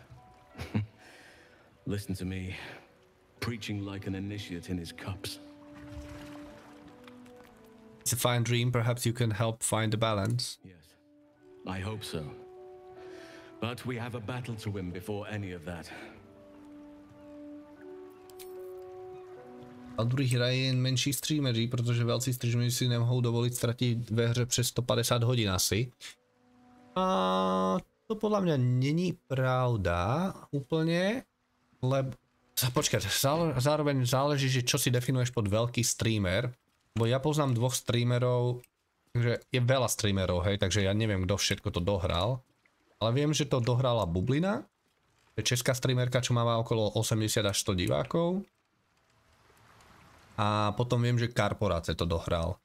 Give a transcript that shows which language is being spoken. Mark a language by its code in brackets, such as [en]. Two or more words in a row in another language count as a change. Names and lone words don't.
[en] Listen to me, preaching like an initiate in his cups. It's a fine dream. Perhaps you can help find the balance. Yes, I hope so. But we have a battle to win before any of that. [cs] Baldur hraje jen menší streameři, protože velcí streameři si nemohou dovolit ztratit ve hře přes 150 hodin asi. [sk] A to podľa mňa není pravda úplne, lebo... Počkať, zároveň záleží, že čo si definuješ pod veľký streamer, bo ja poznám dvoch streamerov, takže je veľa streamerov, hej, takže ja neviem, kto všetko to dohral, ale viem, že to dohrala Bublina, to je česká streamerka, čo má okolo 80 až 100 divákov, a potom viem, že Korporáce to dohral.